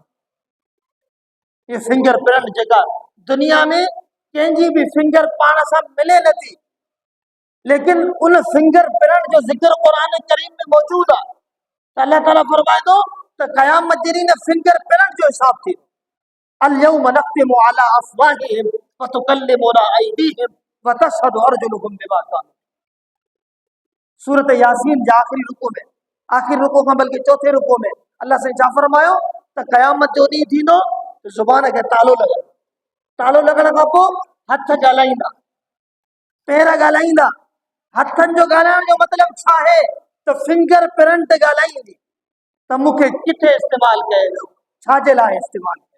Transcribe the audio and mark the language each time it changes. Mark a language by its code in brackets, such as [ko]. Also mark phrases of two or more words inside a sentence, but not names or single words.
[sd] ये [en] finger print [sd] जेका दुनिया में कंहिंजी बि फिंगर पाण सां मिले नथी, लेकिन उन [en] finger print [sd] जो ज़िक्र क़ुरान करीम में मौजूद आहे। त अल्लाह ताला फरमाए थो त क़यामत जे ॾींहुं [en] finger print [sd] जो हिसाब थींदो। [ar] اليوم نختم على أفواههم وتكلمنا أيديهم وتشهد أرجلهم بما كانوا. [sd] सूरत यासीन जे आखिरी रुको खां बल्कि चौथे रुको में अल्लाह से छा फरमायो त क़यामत जो ॾींहुं थींदो त ज़ुबान खे तालो लॻंदो। तालो लॻण खां पोइ हथ ॻाल्हाईंदा, पेर ॻाल्हाईंदा। हथनि जो ॻाल्हाइण जो मतिलबु छा आहे त [en] finger print [sd] ॻाल्हाईंदी त मूंखे किथे इस्तेमालु कयो वियो, छाजे लाइ इस्तेमालु कयो।